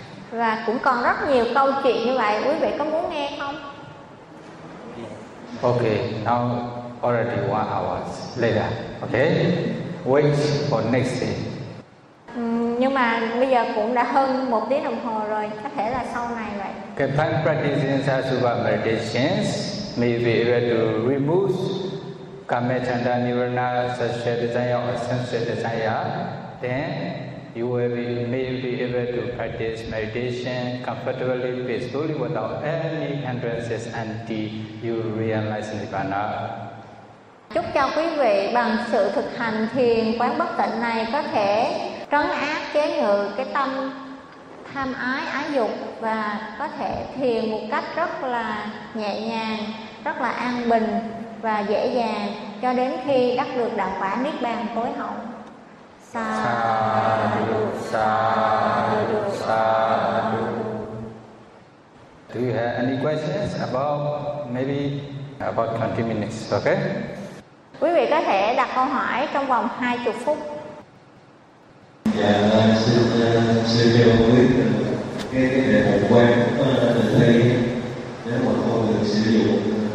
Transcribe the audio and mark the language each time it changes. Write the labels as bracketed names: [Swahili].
[Vietnamese] Và cũng còn rất nhiều câu chuyện như vậy, quý vị có muốn nghe không? [English] Okay, now already 1 hour later. Okay, wait for next day. [Vietnamese] Nhưng mà bây giờ cũng đã hơn 1 tiếng đồng hồ rồi, có thể là sau này vậy. [English] Can find practicing Asubha meditations may be able to remove kama chanda nivarana sasya desire or sense desire. Then you may be able to practice meditation comfortably, peacefully, without any hindrances until you realize nirvana. [Vietnamese] Chúc cho quý vị bằng sự thực hành thiền quán bất tịnh này có thể trấn áp chế ngự cái tâm tham ái dục và có thể thiền một cách rất là nhẹ nhàng, rất là an bình và dễ dàng cho đến khi đắc được đạo quả niết bàn tối hậu. [Pali] Sa-du, sa-du, sa-du. [English] Do you have any questions about maybe about 20 minutes, okay? [Vietnamese] Quý vị có thể đặt câu hỏi trong vòng 20 phút. Dạ, xin chào quý vị. Cái đề mục quen của mình thấy nếu mà không được sử dụng